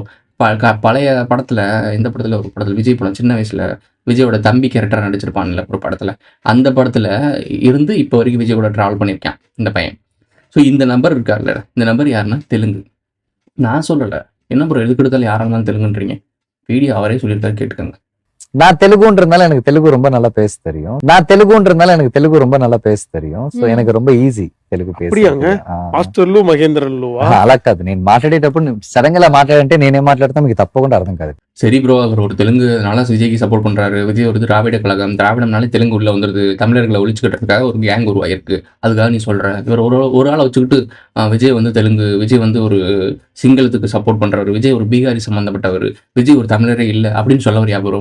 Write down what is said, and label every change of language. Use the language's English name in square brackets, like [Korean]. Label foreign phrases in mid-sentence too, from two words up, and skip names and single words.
[Tamil] பழைய படத்தில், இந்த படத்தில் ஒரு படத்தில் விஜய் படம் சின்ன வயசில் விஜயோட தம்பி கேரக்டர் நடிச்சிருப்பான்ல ஒரு படத்தில், அந்த படத்தில் இருந்து இப்போ வரைக்கும் விஜய் கூட ட்ராவல் பண்ணியிருக்கான் இந்த பையன். ஸோ இந்த நம்பர் இருக்கார்ல, இந்த நம்பர் யாருன்னா தெலுங்கு. நான் சொல்லலை, என்ன ப்ரோ எதுக்கு எடுத்தாலும் யாராக இருந்தாலும் தெலுங்குன்றீங்க? வீடியோ அவரே சொல்லியிருக்காரு, கேட்டுக்கோங்க. நான் தெலுங்குன்றதுனால எனக்கு தெலுங்கு ரொம்ப நல்லா பேச தெரியும். సో எனக்கு ரொம்ப ఈజీ తెలుగు [Telugu] మాస్టర్లు మహేంద్రన్లు అలా కాదు, నేను మాట్లాడేటప్పుడు సడన్ గా మాట్లాడంటే నేనేం మాట్లాడతా మీకు తప్పకుండా అర్థం కాదు. [Tamil] சரி ப்ரோ, அவர் ஒரு தெலுங்குனால விஜய்க்கு சப்போர்ட் பண்ணுறாரு. விஜய் ஒரு திராவிட கழகம், திராவிடம்னாலே தெலுங்கு உள்ள வந்துருது, தமிழர்களை ஒழிச்சுக்கிட்டதுக்காக ஒரு கேங் உருவாயிருக்கு, அதுக்காக நீ சொல்கிற. இவர் ஒரு ஆளை வச்சுக்கிட்டு விஜய் வந்து தெலுங்கு, விஜய் வந்து ஒரு சிங்களத்துக்கு சப்போர்ட் பண்ணுறவர், விஜய் ஒரு பீகாரி சம்மந்தப்பட்டவர், விஜய் ஒரு தமிழரே இல்லை அப்படின்னு சொல்ல வரியா ப்ரோ?